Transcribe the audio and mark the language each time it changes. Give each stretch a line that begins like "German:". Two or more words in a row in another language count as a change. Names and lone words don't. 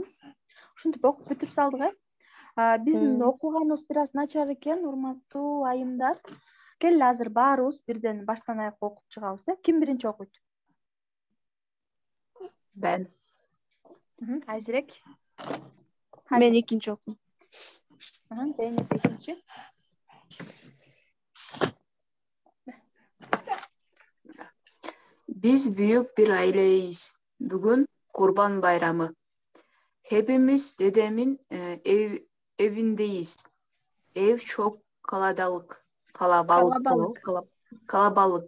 Kyrgyz: Ушинтип окуп бүтүп салдык, биздин окуганыбыз бир аз начар экен, урматтуу айымдар. Келе азыр баарыбыз бирден баштан аякка окуп чыгабыз. Ким биринчи окуйт?
Turkish: Ben.
Kyrgyz: Айзирек. Мен экинчи окуйм. Зейнеп экинчи.
Turkish: Biz büyük bir aileyiz. Bugün Kurban Bayramı. Hepimiz dedemin evindeyiz. Ev çok kalabalık. Kalabalık.